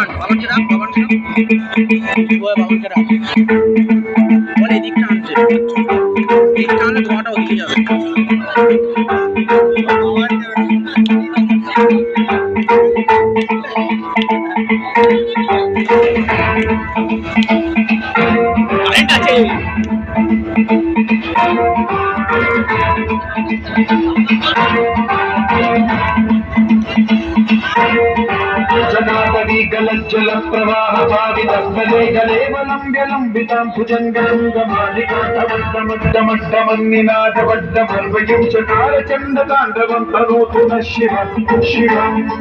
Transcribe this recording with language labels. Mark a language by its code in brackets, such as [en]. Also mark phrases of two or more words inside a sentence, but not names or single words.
[bn] বলে এদিক টানছে, এই টানলে ধোঁয়াটা ওদিকে যাবে। কারেন্ট আছে। [sa] जनातरी गलज्जल प्रवाह पावितस्थले गलेवलम्ब्य लम्बितां भुजङ्गलिङ्गमालिकान्तवड्डमड्डमड्डमन्निनादवड्डमर्वयं चकार चण्डताण्डवं तनोतु नः शिवं शिवम्